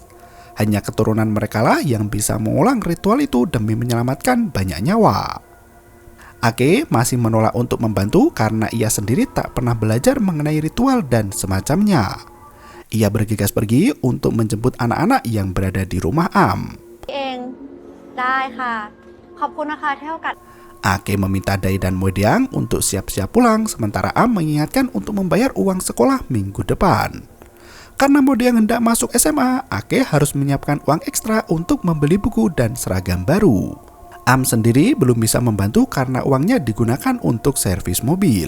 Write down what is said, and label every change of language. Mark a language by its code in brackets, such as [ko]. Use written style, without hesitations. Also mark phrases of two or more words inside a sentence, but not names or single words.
[id] Hanya keturunan merekalah yang bisa mengulang ritual itu demi menyelamatkan banyak nyawa. Ake masih menolak untuk membantu karena ia sendiri tak pernah belajar mengenai ritual dan semacamnya. Ia bergegas pergi untuk menjemput anak-anak yang berada di rumah Am. [th] เองได้ค่ะขอบคุณนะคะที่ให้โอกาส [id] Ake meminta Dai dan Moedeang untuk siap-siap pulang, sementara Am mengingatkan untuk membayar uang sekolah minggu depan. Karena Moedeang hendak masuk SMA, Ake harus menyiapkan uang ekstra untuk membeli buku dan seragam baru. Am sendiri belum bisa membantu karena uangnya digunakan untuk servis mobil.